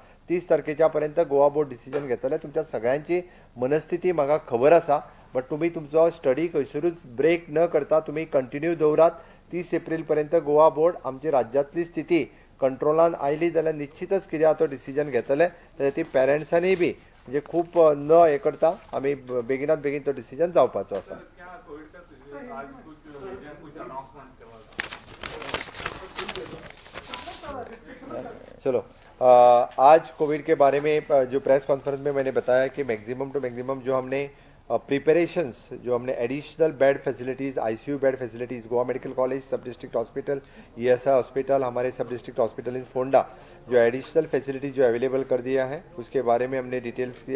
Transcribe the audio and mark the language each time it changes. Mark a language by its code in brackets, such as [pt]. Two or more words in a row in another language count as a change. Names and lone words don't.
[kok] 30 तारखेच्या पर्यंत गोवा बोर्ड डिसिजन घेतले. तुमच्या सगळ्यांची मनस्थिती म्हाका खबर आसा, बट तुमी तुमचो स्टडी खंयसरूच ब्रेक न करता तुमी कंटिन्यू दवरात. 30 एप्रील पर्यंत गोवा बोर्ड आमची राज्यांतली स्थिती कंट्रोलान आयली जाल्यार निश्चितच कितें तो डिसिजन घेतले. जाल्यार ती पेरंट्सांनी बी म्हणजे खूब न हे करता आमी बेगिनात बेगीन तो डिसिजन जावपाचो आसा. [hi] चलो, आज कोविड के बारे में जो [en] press conference [hi] में मैंने बताया कि [en] maximum to maximum [hi] जो हमने प्रिपरेशंस, जो हमने [en] additional bed facilities, ICU bed facilities, [hi] गोवा मेडिकल कॉलेज, [en] sub district hospital, ESI hospital, [hi] हमारे [en] sub district hospital in Fonda, [hi] जो [en] additional facility [hi] जो अवेलेबल कर दिया है उसके बारे में हमने डिटेल्स दिया।